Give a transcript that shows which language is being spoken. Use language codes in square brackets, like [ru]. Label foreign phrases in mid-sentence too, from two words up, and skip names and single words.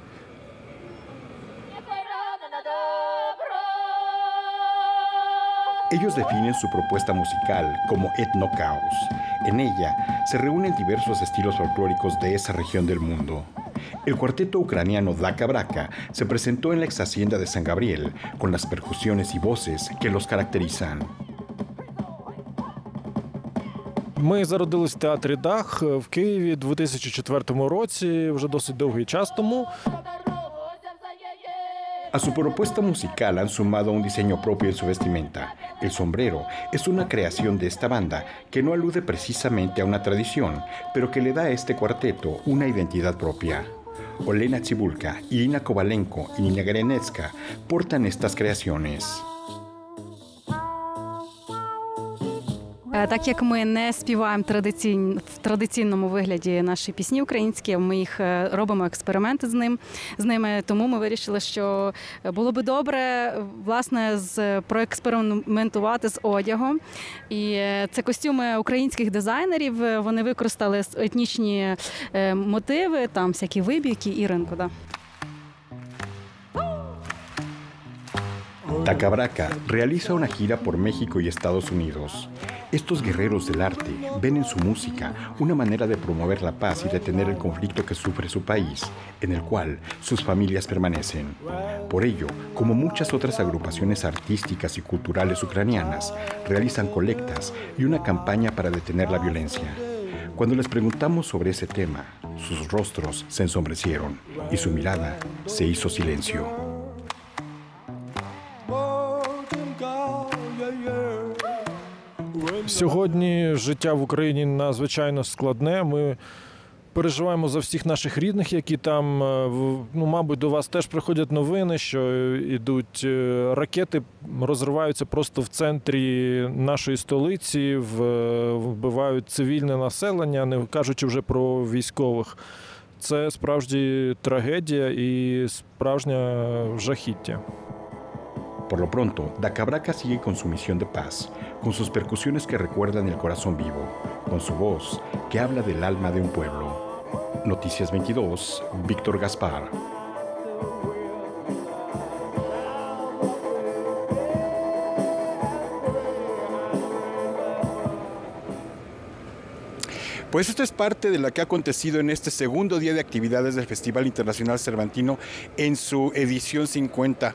[es] Ellos definen su propuesta musical como etnocaos. En ella se reúnen diversos estilos folclóricos de esa región del mundo. El cuarteto ucraniano Daka Braka se presentó en la exhacienda de San Gabriel con las percusiones y voces que los caracterizan. [uk] Ми зародились в театрі Дах в Києві у 2004 році, вже досить довгий час тому. [es] A su propuesta musical han sumado un diseño propio en su vestimenta. El sombrero es una creación de esta banda que no alude precisamente a una tradición, pero que le da a este cuarteto una identidad propia. Olena Tsibulka, Irina Kovalenko y Nina Grenetska portan estas creaciones. [uk] Так як ми не співаємо в традиційному вигляді наші пісні українські, ми їх робимо експерименти з ними, тому ми вирішили, що було би добре, власне, проекспериментувати з одягом. І це костюми українських дизайнерів, вони використали етнічні мотиви, там всякі вибівки і ринку, да. [es] Daka Braka realiza una gira por México y Estados Unidos. Estos guerreros del arte ven en su música una manera de promover la paz y detener el conflicto que sufre su país, en el cual sus familias permanecen. Por ello, como muchas otras agrupaciones artísticas y culturales ucranianas, realizan colectas y una campaña para detener la violencia. Cuando les preguntamos sobre ese tema, sus rostros se ensombrecieron y su mirada se hizo silencio. [uk] Сьогодні життя в Україні надзвичайно складне. Ми переживаємо за всіх наших рідних, які там, ну, мабуть, до вас теж приходять новини, що йдуть ракети, розриваються просто в центрі нашої столиці, вбивають цивільне населення, не кажучи вже про військових. Це справді трагедія і справжнє жахіття. [es] Por lo pronto, Dacabraca sigue con su misión de paz, con sus percusiones que recuerdan el corazón vivo, con su voz que habla del alma de un pueblo. Noticias 22, Víctor Gaspar. Pues esto es parte de lo que ha acontecido en este segundo día de actividades del Festival Internacional Cervantino en su edición 50.